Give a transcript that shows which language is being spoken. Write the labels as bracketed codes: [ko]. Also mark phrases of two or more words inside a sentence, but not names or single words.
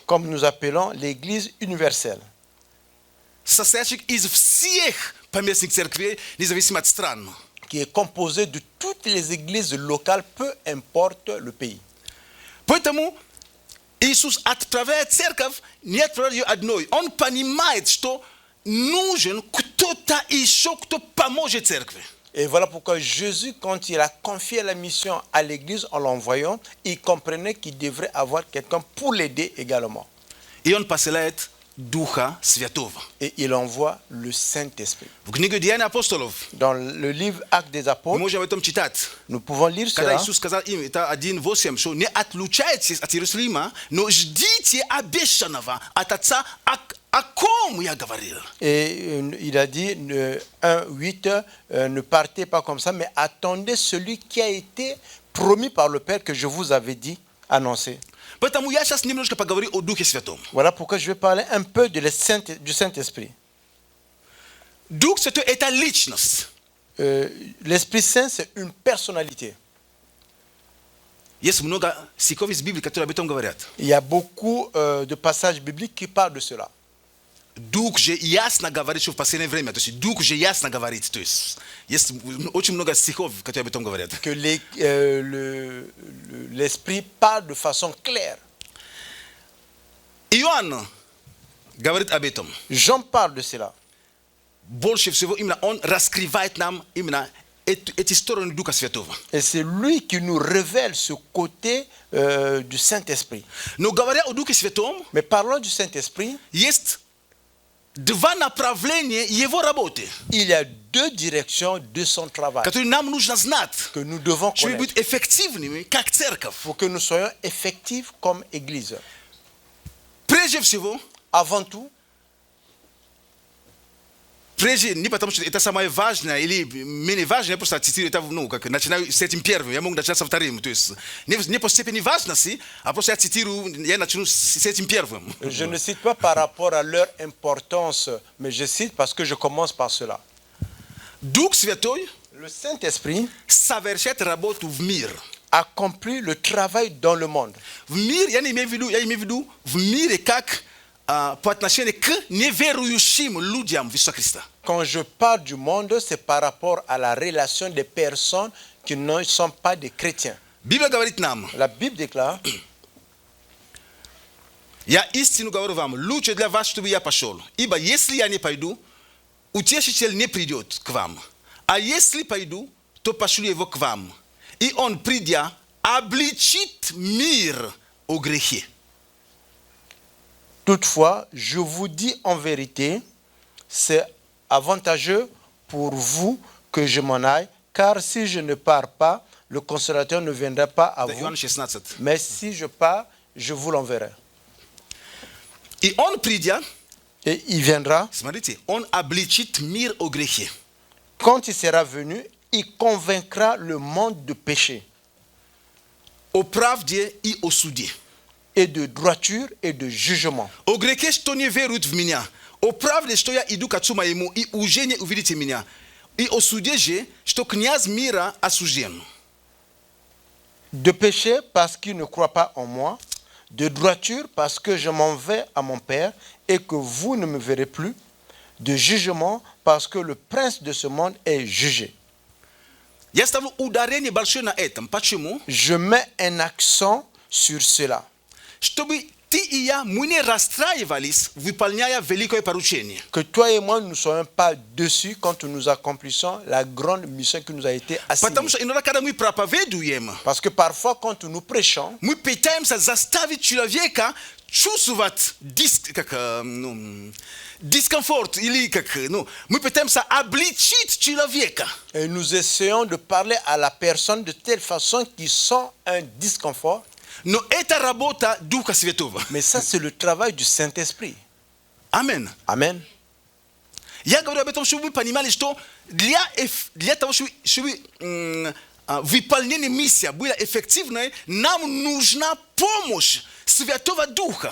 [fr] comme nous appelons l'Église universelle, [ru] состоящих из всех поместных церквей, независимо от стран. [fr] qui est composée de toutes les églises locales, peu importe le pays. [ru] Поэтому Иисус отправляет церковь, не отправляет ее одной. Он понимает, что нужен кто-то еще, кто поможет церкви. [fr] Et voilà pourquoi Jésus, quand il a confié la mission à l'Église en l'envoyant, il comprenait qu'il devrait avoir quelqu'un pour l'aider également. [ru] И он посылает Духа Святого. [fr] Et il envoie le Saint-Esprit. [ru] В книге Деяний апостолов [fr] Dans le livre Actes des [ru] мы [fr] Apôtres, [ru] можем об этом читать. [fr] nous pouvons lire [ru] Когда [fr] cela. [ru] Иисус сказал им, это 1:8, что не отлучайтесь от Иерусалима, но ждите обещанного от Отца, о ком я говорил. [fr] Et il a dit, 1:8, ne partez pas comme ça, mais attendez celui qui a été promis par le Père que je vous avais dit, annoncé. [ru] Поэтому я сейчас немножко поговорю о Духе Святом. [fr] Voilà pourquoi je vais parler un peu du Saint-Esprit. [ru] Дух Святой – это личность. [fr] L'Esprit Saint, c'est une personnalité. [ru] Есть много стихов из Библии, которые об этом говорят. [fr] Il y a beaucoup de passages bibliques qui parlent de cela. [ru] Дух же ясно говорит, что в последнее время. То есть Дух же ясно говорит. То есть очень много стихов, которые об этом говорят. [fr] Que l'Esprit parle de façon claire. [ru] Иоанн говорит об этом. [fr] Jean parle de cela. [ru] Больше всего именно он раскрывает нам именно эти стороны Духа Святого. [fr] Et c'est lui qui nous révèle ce côté du Saint-Esprit. [ru] Но говоря о Духе Святом, [fr] Mais parlons du Saint-Esprit, [ru] есть dwa направления его работы, [fr] Il y a deux directions de son travail [ru] которые нам нужно знать, [fr] que nous devons [ru] чтобы [fr] connaître [ru] быть эффективными, как церковь. [fr] pour que nous soyons effectifs comme Église. [ru] Прежде всего, [fr] Avant tout, [ru] не потому что это самое важное или менее важное, я просто цитирую это, ну, как начинаю с этим первым, я могу начать со вторым. То есть не по степени важности, а просто я цитирую, я начну с этим первым. [fr] je ne cite pas par rapport à leur importance, mais je cite parce que je commence par cela. [ru] Дух Святой [fr] Le Saint-Esprit [ru] совершает работу в мир. [fr] accomplit le travail dans le monde. [ru] В мир, я имею в виду в мире как по отношению к неверующим людям в Иисуса Христа. [fr] Quand je parle du monde, c'est par rapport à la relation des personnes qui ne sont pas des chrétiens. [ru] Библия говорит нам, [fr] La Bible déclare, [ru] я истину говорю вам, лучше для вас, чтобы я пошел. Ибо если я не пойду, утешитель не придет к вам. А если пойду, то пошлю его к вам. И он, придя, обличит мир о грехе. [fr] toutefois, je vous dis en vérité, c'est avantageux pour vous que je m'en aille, car si je ne pars pas, le consolateur ne viendra pas à vous. [ru] Иоанн 16. [fr] Mais si je pars, je vous l'enverrai. [ru] И он, придя, [fr] Et il viendra. [ru] смотрите, он обличит мир о грехе. [fr] Quand il sera venu, il convaincra le monde de péché, [ru] О правде и о суде. [fr] et de droiture et de jugement. [ru] О грехе, что не веруют в меня. О правде, что я иду к Отцу моему, и уже не увидите меня. И о суде же, что князь мира осужден. [fr] De péché parce qu'il ne croit pas en moi, de droiture parce que je m'en vais à mon Père et que vous ne me verrez plus, de jugement parce que le prince de ce monde est jugé. [ru] Я ставлю ударение большое на этом. Почему? [fr] Je mets un accent sur cela, [ru] Чтобы ты и я, мы не расстраивались, выполняя великое поручение. [fr] que toi et moi ne soyons pas dessus quand nous accomplissons la grande mission qui nous a été assignée. [ru] Потому что иногда, когда мы проповедуем, [fr] Parce que parfois quand nous prêchons, [ru] мы пытаемся заставить человека чувствовать дискомфорт или мы пытаемся обличить человека. [fr] et nous essayons de parler à la personne de telle façon qu'il sent un disconfort. [ru] Но это работа Духа Святого. [fr] Mais ça, c'est le travail du Saint-Esprit. [ru] Амен. [fr] Amen. [ru] Я говорю об этом, чтобы вы понимали, что для того, чтобы выполнение миссии было эффективной, нам нужна помощь Святого Духа.